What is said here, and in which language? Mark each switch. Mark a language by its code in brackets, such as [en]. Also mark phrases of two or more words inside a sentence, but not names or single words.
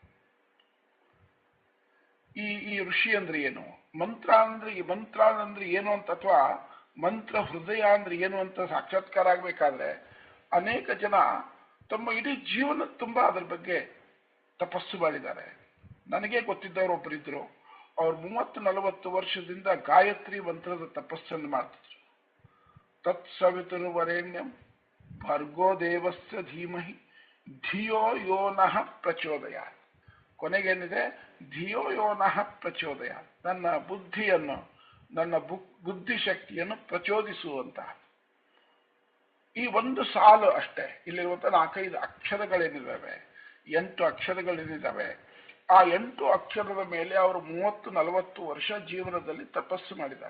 [kn] ಈ ಋಷಿ ಅಂದ್ರೆ ಏನು, ಮಂತ್ರ ಅಂದ್ರೆ ಏನು ಅಂತ, ಅಥವಾ ಮಂತ್ರ ಹೃದಯ ಅಂದ್ರೆ ಏನು ಅಂತ ಸಾಕ್ಷಾತ್ಕಾರ ಆಗ್ಬೇಕಾದ್ರೆ ಅನೇಕ ಜನ ತಮ್ಮ ಇಡೀ ಜೀವನ ತುಂಬಾ ಅದ್ರ ಬಗ್ಗೆ ತಪಸ್ಸು ಮಾಡಿದ್ದಾರೆ. ನನಗೆ ಗೊತ್ತಿದ್ದವರು ಒಬ್ಬರಿದ್ರು, ಅವ್ರು 30-40 ವರ್ಷದಿಂದ ಗಾಯತ್ರಿ ಮಂತ್ರದ ತಪಸ್ಸನ್ನು ಮಾಡ್ತಿದ್ರು. [sa] ತತ್ಸವಿತುರ್ವರೆಣ್ಯಂ ಭರ್ಗೋ ದೇವಸ್ಯ ಧೀಮಹಿ ಧಿಯೋ ಯೋ ನಃ ಪ್ರಚೋದಯಾತ್. [kn] ಕೊನೆಗೇನಿದೆ, [sa] ಧಿಯೋ ಯೋ ನಃ ಪ್ರಚೋದಯಾತ್. [kn] ನನ್ನ ಬುದ್ಧಿಯನ್ನು, ನನ್ನ ಬುದ್ಧಿಶಕ್ತಿಯನ್ನು ಪ್ರಚೋದಿಸುವಂತಹ ಈ ಒಂದು ಸಾಲು ಅಷ್ಟೇ. ಇಲ್ಲಿರುವಂತಹ 4-5 ಅಕ್ಷರಗಳೇನಿದ್ದಾವೆ, 8 ಅಕ್ಷರಗಳೇನಿದ್ದಾವೆ, ಆ 8 ಅಕ್ಷರದ ಮೇಲೆ ಅವರು 30-40 ವರ್ಷ ಜೀವನದಲ್ಲಿ ತಪಸ್ಸು ಮಾಡಿದ್ದಾರೆ.